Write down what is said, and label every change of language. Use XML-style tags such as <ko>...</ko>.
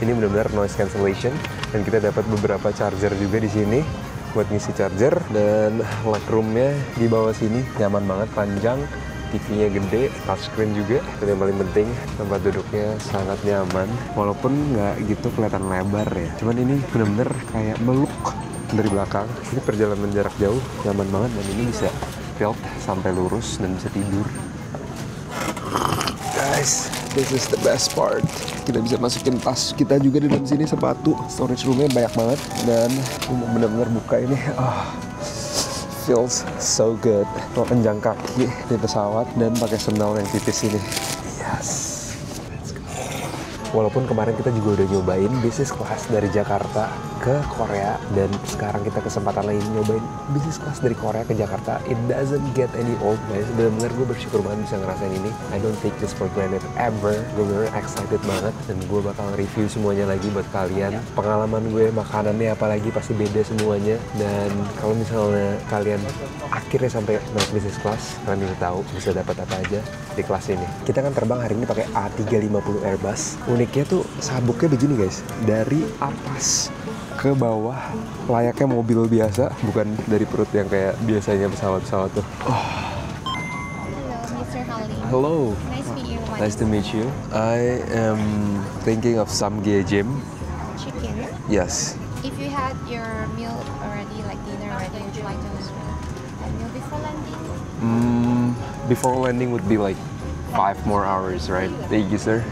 <id>Ini benar-benar noise cancellation. Dan kita dapat beberapa charger juga di sini buat ngisi charger, dan legroomnya di bawah sini nyaman banget, panjang, TV-nya gede, touchscreen juga. Dan yang paling penting tempat duduknya sangat nyaman, walaupun nggak gitu kelihatan lebar ya. Cuman ini benar-benar kayak meluk dari belakang. Ini perjalanan jarak jauh nyaman banget, dan ini bisa tilt sampai lurus dan bisa tidur.</id> <en>Guys, this is the best part.</en> <id>Kita bisa masukin tas kita juga di dalam sini, sepatu. Storage roomnya banyak banget, dan benar-benar buka ini.</id> <en>Feels so good.</en> <id>Mau penjang kaki di pesawat dan pakai sandal yang tipis ini.</id> <en>Yes. Let's go.</en> <id>Walaupun kemarin kita juga udah nyobain business class dari Jakarta ke Korea, dan sekarang kita kesempatan lagi nyobain business class dari Korea ke Jakarta.</id> <en>It doesn't get any old guys.</en> <id>Bener-bener gue bersyukur banget bisa ngerasain ini.</id> <en>I don't take this for granted ever.</en> <id>Gue bener excited banget, dan gue bakal review semuanya lagi buat kalian. Pengalaman gue, makanannya apalagi pasti beda semuanya. Dan kalau misalnya kalian akhirnya sampai naik business class, kalian bisa tahu bisa dapat apa aja di kelas ini. Kita kan terbang hari ini pakai A350 Airbus. Uniknya tuh sabuknya begini guys, dari atas ke bawah layaknya mobil biasa, bukan dari perut yang kayak biasanya pesawat-pesawat tuh.</id> <en>Hello, Mr. Halim. Hello. Nice to meet you. Nice to meet you. I am thinking of samgyeopsal. Chicken. Yes. If you had your meal already, like dinner already, would you like to have a meal before landing? Before landing would be like 5 more hours, right? Thank you, sir.</en>